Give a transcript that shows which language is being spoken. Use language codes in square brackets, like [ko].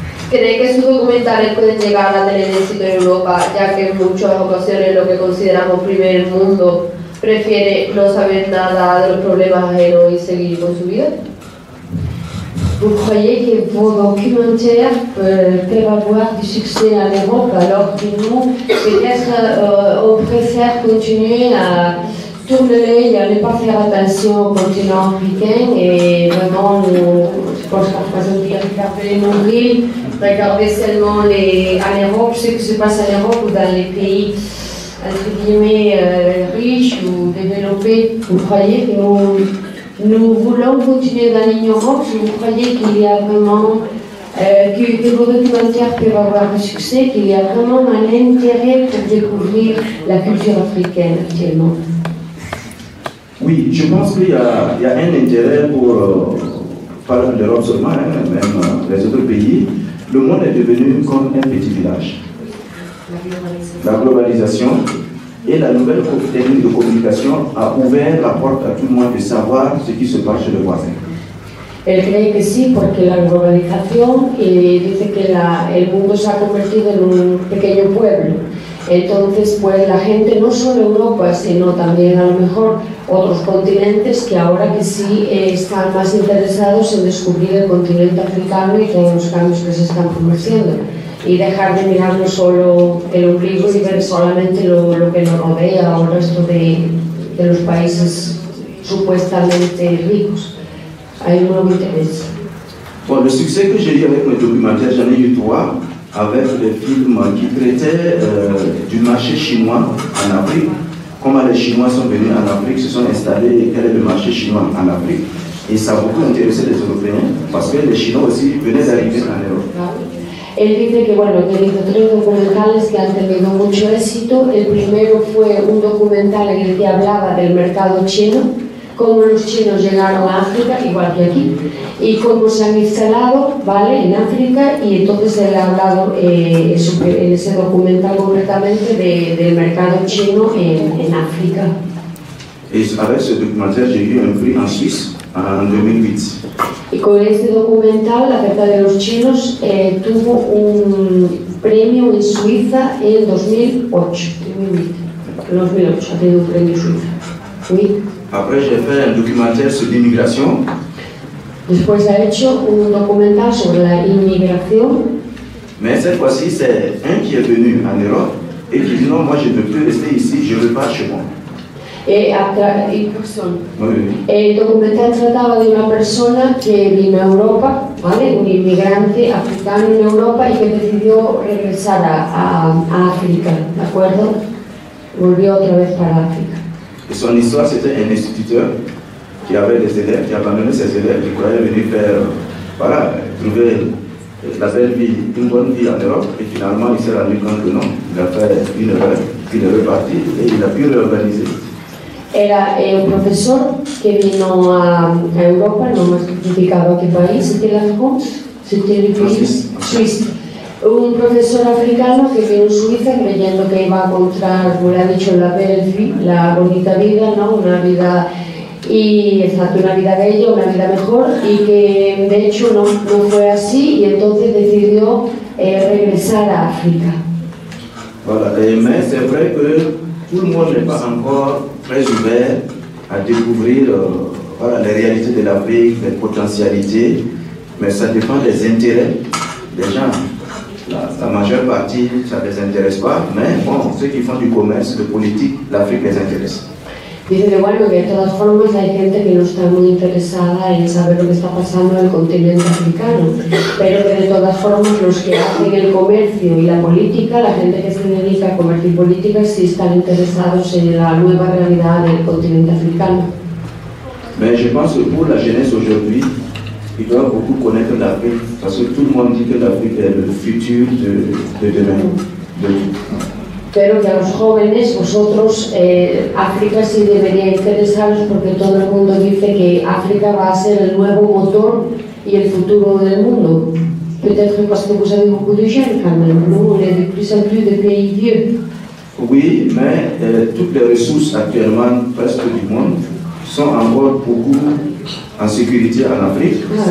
[es] ¿Cree que sus documentales pueden llegar a tener éxito en Europa, ya que en muchas ocasiones lo que consideramos primer mundo prefiere no saber nada de los problemas ajenos y seguir con su vida? [fr] Vous croyez que vos documentaires peuvent avoir du succès en Europe, alors que nous, peut-être, on préfère continuer à tourner l'œil, à ne pas faire attention au continent africain et vraiment, je pense qu'à façon de regarder les nombrils, regarder seulement en Europe, ce qui se passe en Europe ou dans les pays entre guillemets riches ou développés. Vous croyez que nous voulons continuer dans l'ignorance? Vous croyez qu'il y a vraiment que vos documentaires peuvent avoir du succès, qu'il y a vraiment un intérêt pour découvrir la culture africaine actuellement? Oui, je pense qu'il y a un intérêt pour, pas l'Europe seulement, même les autres pays. Le monde est devenu comme un petit village. La globalisation et la nouvelle technique de communication a ouvert la porte à tout le monde de savoir ce qui se passe chez le voisin. [es] Él cree que sí, porque la globalización dice que el mundo se ha convertido en un pequeño pueblo. Entonces, pues la gente, no solo Europa, sino también a lo mejor otros continentes que ahora que sí están más interesados en descubrir el continente africano y todos los cambios que se están produciendo. Y dejar de mirar no solo el ombligo y ver solamente lo que nos rodea o el resto de los países supuestamente ricos. Hay un nuevo interés. [fr] Bon, le succès que j'ai eu avec mes documentaires, j'en ai eu 3, avec des films qui traitaient du marché chinois en Afrique. Comment les Chinois sont venus en Afrique, se sont installés, quel est le marché chinois en Afrique. Et ça a beaucoup intéressé les Européens, parce que les Chinois aussi venaient d'arriver en Europe. [es] Él dice que, bueno, que hizo 3 documentales que han tenido mucho éxito. El primero fue un documental en el que hablaba del mercado chino, cómo los chinos llegaron a África, igual que aquí, y cómo se han instalado, ¿vale?, en África, y entonces él ha hablado en ese documental concretamente del mercado chino en África. [fr] Et avec ce documentaire, j'ai eu un prix en Suisse en 2008. [es] Y con este documental acerca de los chinos tuvo un premio en Suiza en 2008. En 2008 ha tenido un premio en Suiza. [fr] Oui. Après, j'ai fait un documentaire sur l'immigration. [es] Después ha hecho un documental sobre la inmigración. [fr] Mais cette fois-ci, c'est un qui est venu en Europe et qui dit non, moi je ne peux plus rester ici, je repars chez moi. [es] El documental trataba de una persona que vino a Europa, ¿vale?, un inmigrante africano en Europa y que decidió regresar a África, ¿de acuerdo? Volvió otra vez para África. [fr] Et son histoire, c'était un instituteur qui avait des élèves, qui abandonnait ses élèves, qui croyait venir faire, voilà, trouver la belle vie, une bonne vie en Europe, et finalement il s'est rendu compte que non, il a fait une erreur, il est reparti et il a pu réorganiser. [es] Era un profesor que vino a Europa, no me he especificado a qué país, [fr] c'était la France, c'était le pays [es] Suiza. Un profesor africano que vino a Suiza creyendo que iba a encontrar, como le ha dicho, [fr] la belle vie, [es] la bonita vida, ¿no?, una vida, y exacto, una vida bella, una vida mejor, y que de hecho no fue así, y entonces decidió regresar a África. [fr] Voilà, mais c'est vrai que tout le monde n'est pas encore très ouvert à découvrir voilà, les réalités de l'Afrique, les potentialités, mais ça dépend des intérêts des gens. la majeure partie, ça ne les intéresse pas, mais bon, ceux qui font du commerce, de politique, l'Afrique les intéresse. [es] Dice que bueno, que de todas formas hay gente que no está muy interesada en saber lo que está pasando en el continente africano, pero que de todas formas los que hacen el comercio y la política, la gente que se dedica a comercio y política, sí están interesados en la nueva realidad del continente africano. [fr] Mais je pense que pour la jeunesse aujourd'hui, ils doivent beaucoup connaître l'Afrique, parce que tout le monde dit que l'Afrique est le futur de demain. [es] Pero que a los jóvenes, vosotros, África sí debería interesaros porque todo el mundo dice que África va a ser el nuevo motor y el futuro del mundo. [fr] Peut-être parce que vous avez beaucoup de jeunes quand même, nous on est de plus en plus de pays vieux. Oui, mais toutes les ressources actuellement presque du monde sont encore beaucoup en sécurité en Afrique.